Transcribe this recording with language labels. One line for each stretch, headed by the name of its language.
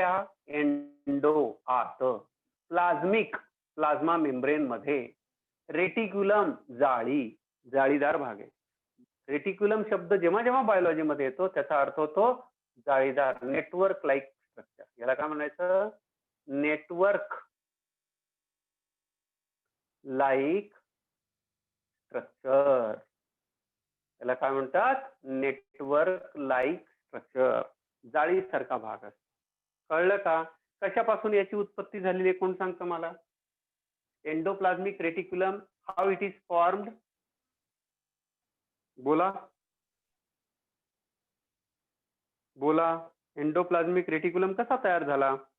Marathi: हा एंडो आत प्लाझ्मिक plasma membrane मध्ये रेटिक्युलम जाळी, जाळीदार भाग आहे. रेटिक्युलम शब्द जेव्हा जेव्हा बायोलॉजी मध्ये येतो त्याचा अर्थ होतो जाळीदार, नेटवर्क लाईक स्ट्रक्चर. याला काय म्हणायचं? Network like structure. याला काय म्हणतात?
English: Network like structure.
Marathi: जाळीसारखा भाग असतो. कळलं का? कशापासून याची उत्पत्ती झालेली आहे कोण सांगतं मला?
English: Endoplasmic reticulum, how it is formed?
Marathi: बोला बोला. एंडोप्लाझ्मिक रेटिक्युलम कसा तयार झाला?